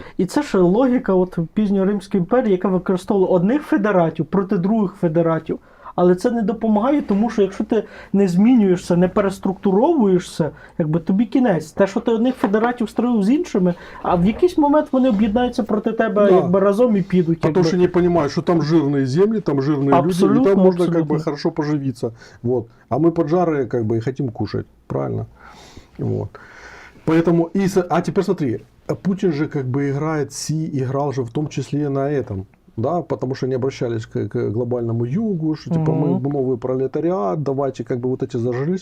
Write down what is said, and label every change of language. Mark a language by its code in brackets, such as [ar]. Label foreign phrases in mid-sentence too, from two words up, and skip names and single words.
[uk] І це ж логіка от пізньоримської імперії, яка використовувала одних федератів проти других федератів. Але це не допомагає, тому що якщо ти не змінюєшся, не переструктуровуєшся, якби тобі кінець. Те, що ти одних федератів строїв з іншими, а в якийсь момент вони об'єднаються проти тебе [ru] Да. [uk] якби разом і підуть. [ru] А то, что не понимают, что там жирные земли, там жирные люди, Абсолютно, и там можно как абсолютно. бы хорошо поживиться. Вот. А мы поджарые как бы и хотим кушать. Правильно? Вот. Поэтому, а теперь смотри, Путин же как бы играл же в том числе и на этом. Да, потому что они обращались к глобальному югу, что типа мы новый пролетариат, давайте как бы вот эти зажрались.